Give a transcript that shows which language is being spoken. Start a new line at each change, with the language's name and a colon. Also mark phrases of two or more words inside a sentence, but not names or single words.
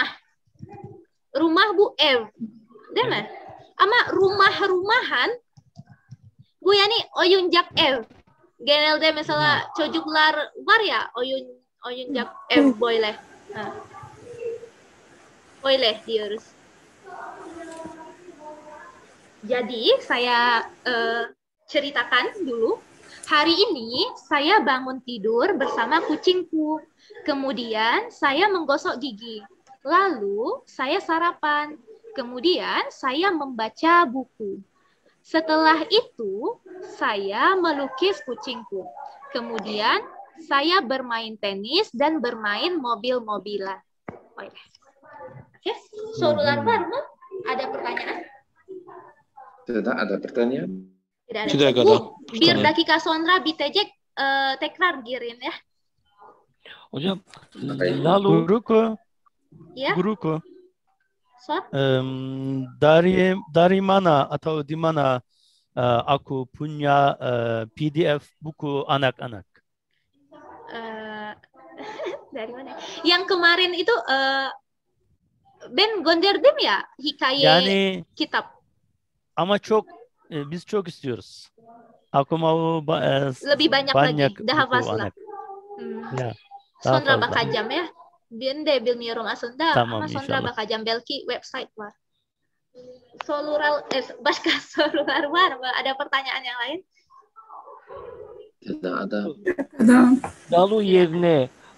Turkish: Rumah bu ev. Değil mi? Ama rumah-rumahan bu yani oyuncak ev. Genelde mesela çocuklar var ya oyuncak ev böyle. Ha. Böyle diyoruz.
Indonesian: Jadi saya ceritakan dulu. Hari ini saya bangun tidur bersama kucingku. Kemudian saya menggosok gigi. Lalu saya sarapan. Kemudian saya membaca buku. Setelah itu saya melukis kucingku. Kemudian saya bermain tenis dan bermain mobil-mobilan. Oke.
Turkish: Sorular var mı?
Indonesian: Ada pertanyaan? Tidak ada pertanyaan. Tidak ada.
Turkish: Bir dakika sonra bitecek. Tekrar girin ya. Hocam lalu
Indonesian: Guruku. Ya. Guruku.
Turkish: Sor.
Indonesian: Dari mana atau di mana aku punya PDF buku anak-anak? Dari mana? Yang kemarin itu
Turkish: ben gönderdim ya hikaye Yani kitap. ama biz çok istiyoruz.
Indonesian: Aku mau Lebih banyak lagi. Daha buku
Turkish: fazla.
Indonesian: anak. Ya.
Turkish: Daha Sonra fazla. bakacağım ya. Ben de bilmiyorum aslında Tamam, ama sonra inşallah. bakacağım. Belki website var. Başka sorular var mı?
Indonesian: Ada pertanyaan yang lain? Tidak ada.
Turkish: lalu yerine